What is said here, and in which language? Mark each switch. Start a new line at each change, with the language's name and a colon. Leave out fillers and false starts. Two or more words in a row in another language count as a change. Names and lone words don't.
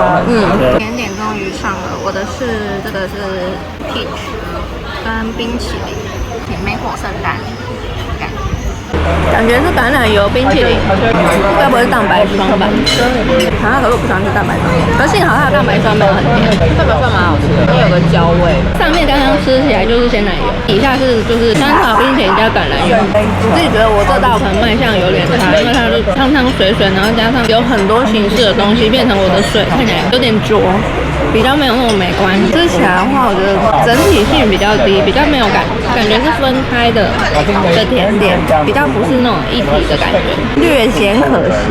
Chinese: 甜點終於上了，我的是這個是 peach 跟冰淇淋，甜美火聖誕感覺是橄欖油冰淇淋，應該不會是蛋白霜吧？可是我不喜歡吃蛋白霜，可是幸好它的蛋白霜沒有很甜，蛋白霜蠻好吃的，因為有個焦味。上面刚剛吃起來就是鮮奶油，底下是就是香草冰淇淋加橄欖油。我自己覺得我這道可能賣相有點差，因為它是湯湯水水，然後加上有很多形式的東西，變成我的水看起來有點濁。比較沒有那種美觀，吃起來的話，我覺得整體性比較低，比較沒有感覺是分開的甜點，比較不是那種一體的感覺，略顯可惜。